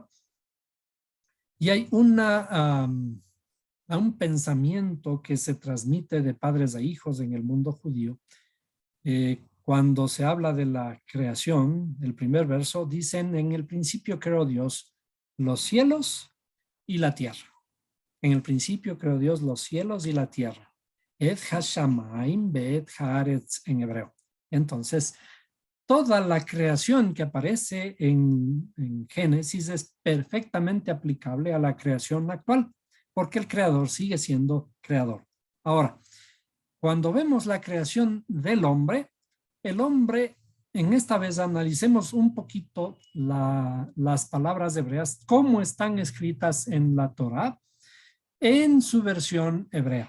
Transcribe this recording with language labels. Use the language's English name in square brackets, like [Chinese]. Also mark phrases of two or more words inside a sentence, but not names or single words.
[Spanish] Y hay un pensamiento que se transmite de padres a hijos en el mundo judío. Cuando se habla de la creación, el primer verso, dicen: en el principio creó Dios los cielos y la tierra. En el principio creó Dios los cielos y la tierra. [Hebrew] את השמים ואת הארץ [Spanish] en hebreo. Entonces, toda la creación que aparece en Génesis es perfectamente aplicable a la creación actual, porque el creador sigue siendo creador. Ahora, cuando vemos la creación del hombre, el hombre, en esta vez analicemos un poquito las palabras hebreas, cómo están escritas en la Torá, en su versión hebrea.